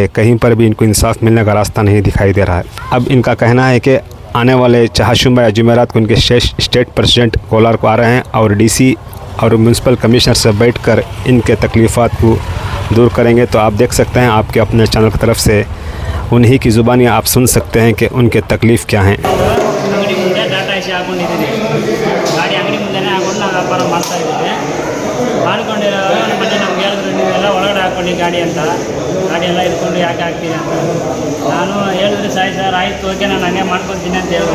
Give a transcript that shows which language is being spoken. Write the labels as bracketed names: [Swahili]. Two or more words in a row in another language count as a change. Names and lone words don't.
[Hindi] कहीं पर भी इनको इंसाफ मिलने का रास्ता नहीं दिखाई दे रहा है। अब इनका कहना है कि आने वाले चाहशुमा या जुमेरात को इनके [English] state president [Hindi] कोलार को आ रहे हैं और डीसी और [English] municipal commissioner [Hindi] से बैठकर इनके तकलीफ़ात को दूर करेंगे। तो आप देख सकते हैं आपके अपने चैनल की तरफ से उन्हीं की ज़ुबानी आप सुन सकते हैं कि उनके तकलीफ़ क्या हैं। [Kannada] ಗಾಡಿ ಅಂಗಡಿ ಮುಂದೆನೇ ಹಾಕೊಂಡು ನಾವು ವ್ಯಾಪಾರ ಮಾಡ್ತಾಯಿದ್ದೀವಿ. ಮಾಡ್ಕೊಂಡಿರೋ ಮೊನ್ನೆ ನಮ್ಗೆ ಹೇಳಿದ್ರು ನೀವೆಲ್ಲ ಒಳಗಡೆ ಹಾಕ್ಕೊಂಡು ಗಾಡಿ ಅಂತ, ಗಾಡಿ ಎಲ್ಲ ಇಟ್ಕೊಂಡು ಯಾಕೆ ಹಾಕ್ತೀರಿ ಅಂತ. ನಾನು ಹೇಳಿದ್ರೆ ಸರ್ ಆಯಿತು ಓಕೆ ನಾನು ಹಂಗೆ ಮಾಡ್ಕೊತೀನಿ ಅಂತ ಹೇಳಿದೆ.